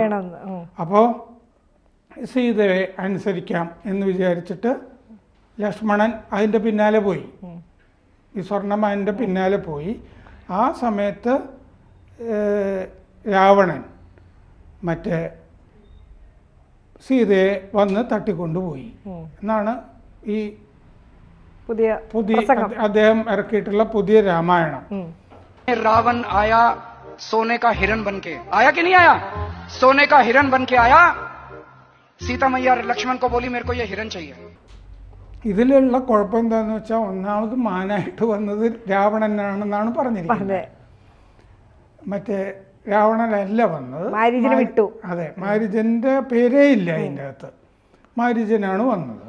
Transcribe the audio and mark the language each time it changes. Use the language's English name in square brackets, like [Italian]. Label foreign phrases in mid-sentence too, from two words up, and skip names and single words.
[Malayalam] അപ്പോൾ സീതയെ അനുസരിക്കാം എന്ന് വിചാരിച്ചിട്ട് ലക്ഷ്മണൻ അതിൻ്റെ പിന്നാലെ പോയി, ഈ സ്വർണമാനിൻ്റെ പിന്നാലെ പോയി. ആ സമയത്ത് രാവണൻ മറ്റേ സീതയെ വന്ന് തട്ടിക്കൊണ്ടുപോയി എന്നാണ് ഈ പുതിയ അദ്ദേഹം ഇറക്കിയിട്ടുള്ള പുതിയ രാമായണം. [Hindi] रावण आया सोने का हिरण बन के आया कि नहीं आया? सोने का हिरण बन के आया. सीता मैया लक्ष्मण को बोली मेरे को ये हिरण चाहिए. [Malayalam] ഇതിലുള്ള കുഴപ്പം എന്താണെന്ന് വെച്ചാൽ, ഒന്നാമത് മാനായിട്ട് വന്നത് രാവണനാണെന്നാണ് പറഞ്ഞിരിക്കുന്നത്. മറ്റേ രാവണനല്ല വന്നത്, വിട്ടു. അതെ, മാരീജന്റെ പേരേ ഇല്ല അതിൻ്റെ അകത്ത്, മാരീജനാണ് വന്നത്.